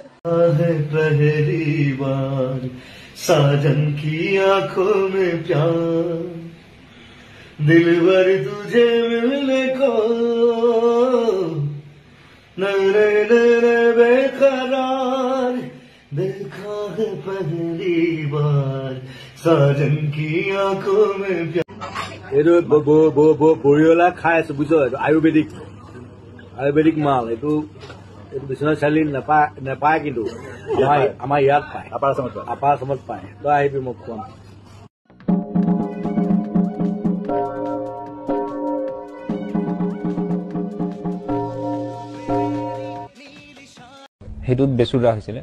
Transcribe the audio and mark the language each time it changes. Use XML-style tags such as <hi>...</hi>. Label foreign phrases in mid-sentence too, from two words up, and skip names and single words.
<hi>पहली बार साजन की आंखों में प्यार दिलबर तुझे मिलने को नरे नरे बेकरार देखा है पहली बार साजन की आंखों में प्यार</hi> <as>এইটো বৰিয়লা খাই আছো বুজিছ আয়ুৰ্বেদিক মাল এইটো বিশ্বনাথ চাৰিআলি নেপায় কিন্তু আমাৰ ইয়াত পায় আপাৰ আছামত পায় তই আহিবি মোক খুৱাম সেইটোত বেচুৰা হৈছিলে</as>